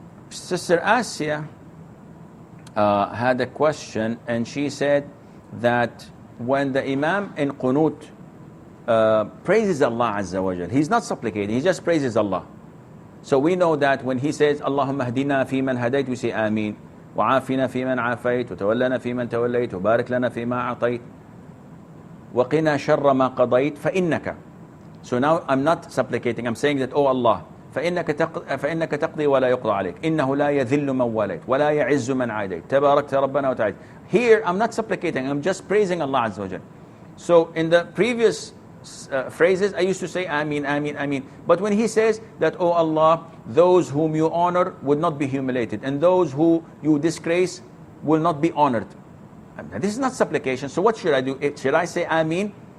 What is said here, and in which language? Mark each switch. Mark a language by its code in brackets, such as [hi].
[en] Sister Asia had a question, and she said that when the Imam in Qunut praises Allah Azza wa Jal, he's not supplicating, he just praises Allah. So we know that when he says, [ar] Allahumma hdina fi man hadayt, [en] we say Ameen. [ar] وعافنا في من عافيت وتولنا في من توليت وبارك لنا فيما أعطيت وقنا شر ما قضيت فإنك. [en] So now I'm not supplicating, I'm saying that, oh Allah, [ar] فإنك تقضي ولا يقضى عليك إنه لا يذل من واليت ولا يعز من عاديت تباركت ربنا وتعالى. [en] Here I'm not supplicating, I'm just praising Allah Azza wa Jal. So in the previous phrases I used to say Ameen, Ameen, Ameen. But when he says that, oh Allah, those whom you honor would not be humiliated, and those who you disgrace will not be honored. This is not supplication. So what should I do? Should I say Ameen?